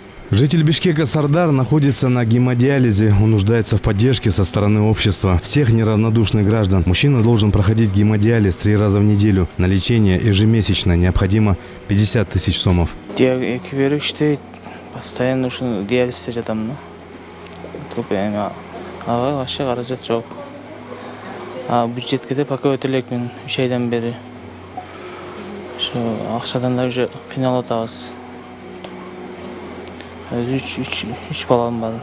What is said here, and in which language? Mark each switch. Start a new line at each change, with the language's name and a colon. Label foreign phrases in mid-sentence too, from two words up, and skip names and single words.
Russian: Житель Бишкека Сардар находится на гемодиализе. Он нуждается в поддержке со стороны общества, всех неравнодушных граждан. Мужчина должен проходить гемодиализ 3 раза в неделю. На лечение ежемесячно необходимо 50 тысяч сомов.
Kyrgyz: Постоянно диализде жатамын. Только ага вообще каражат жок. Бюджетке де пока өтө элек мен 3 айдан бери. Ошо акчадан да уже кыйналып атабыз. 3 балам бар.